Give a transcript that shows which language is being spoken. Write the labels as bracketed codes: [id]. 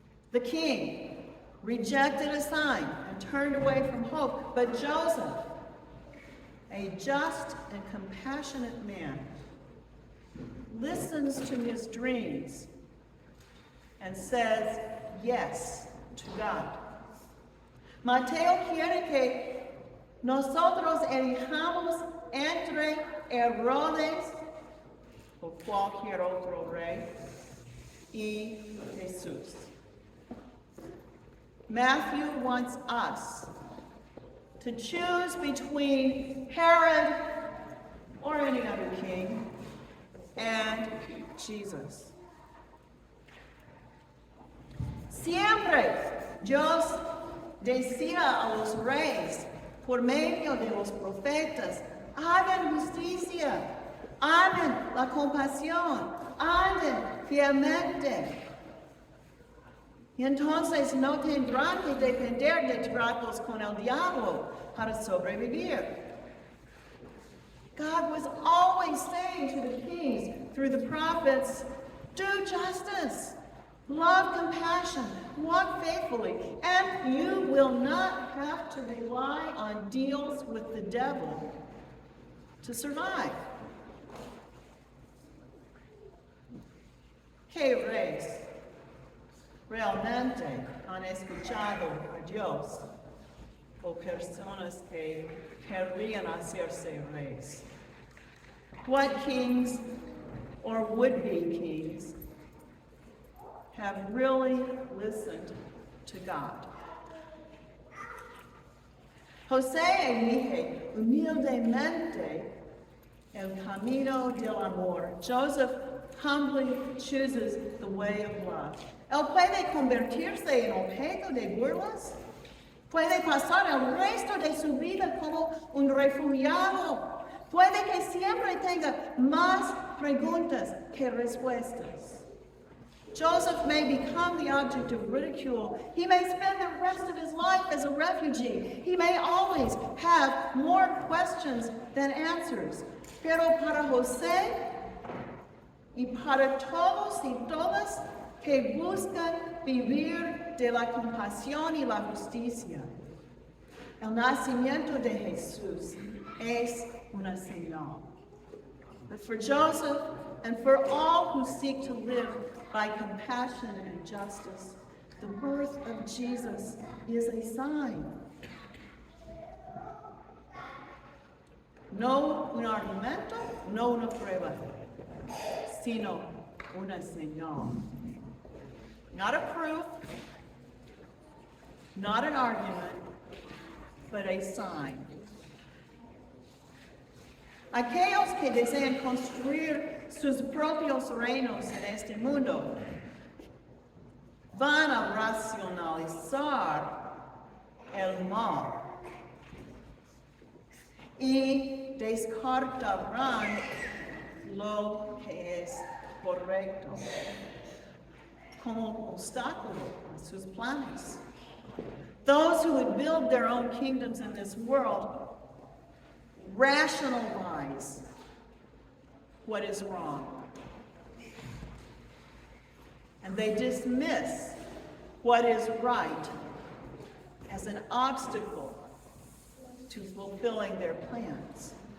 [en] The king rejected a sign and turned away from hope, but Joseph, a just and compassionate man, listens to his dreams and says yes to God. [es] Mateo quiere que nosotros elijamos entre Herodes o cualquier otro rey y Jesús. [en] Matthew wants us to choose between Herod or any other king and Jesus. [es] Siempre Dios decía a los reyes por medio de los profetas, hagan justicia, hagan la compasión, anden fielmente. Y entonces no tendrán que depender de tratos con el diablo para sobrevivir. [en] God was always saying to the kings through the prophets, do justice, love compassion, walk faithfully, and you will not have to rely on deals with the devil to survive. [es] ¿Qué reyes realmente han escuchado a Dios o personas que querrían hacerse reyes? [en] What kings or would-be kings have really listened to God? [es] José elige humildemente el camino del amor. [en] Joseph humbly chooses the way of love. [es] Él puede convertirse en objeto de burlas. Puede pasar el resto de su vida como un refugiado. Puede que siempre tenga más preguntas que respuestas. [en] Joseph may become the object of ridicule. He may spend the rest of his life as a refugee. He may always have more questions than answers. [es] Pero para José y para todos y todas que buscan vivir de la compasión y la justicia, el nacimiento de Jesús es una señal. [en] But for Joseph and for all who seek to live by compassion and justice, the birth of Jesus is a sign. [es] No un argumento, no una prueba, sino una señal. [en] Not a proof, not an argument, but a sign. [es] Aquellos que desean construir sus propios reinos en este mundo van a racionalizar el mal y descartarán lo que es correcto como obstáculo a sus planes. [en] Those who would build their own kingdoms in this world rationalize what is wrong. And they dismiss what is right as an obstacle to fulfilling their plans.